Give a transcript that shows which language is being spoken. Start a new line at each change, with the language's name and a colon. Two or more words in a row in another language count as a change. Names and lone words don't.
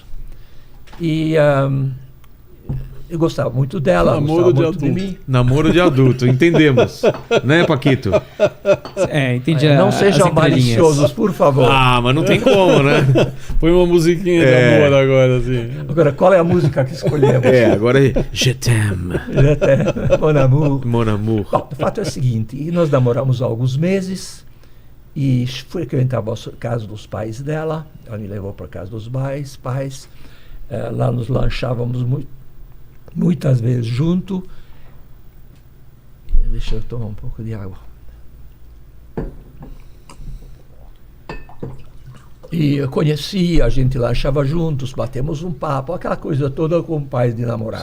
Portuguese: E... eu gostava muito dela, Namoro de muito de adulto. mim. Namoro de adulto, entendemos. Né, Paquito? Entendi. Não as sejam entrelinhas. maliciosos, por favor. Ah, mas não tem como, né? Põe uma musiquinha de amor agora, assim. Agora, qual é a música que escolhemos? Agora é Je t'aime, Mon amour. mon amour. Bom, o fato é o seguinte, nós namoramos há alguns meses e frequentava a casa dos pais dela, ela me levou para a casa dos pais, lá nos lanchávamos muitas vezes junto. Deixa eu tomar um pouco de água. E eu conheci, a gente lanchava juntos, batemos um papo, aquela coisa toda com pais de namorada,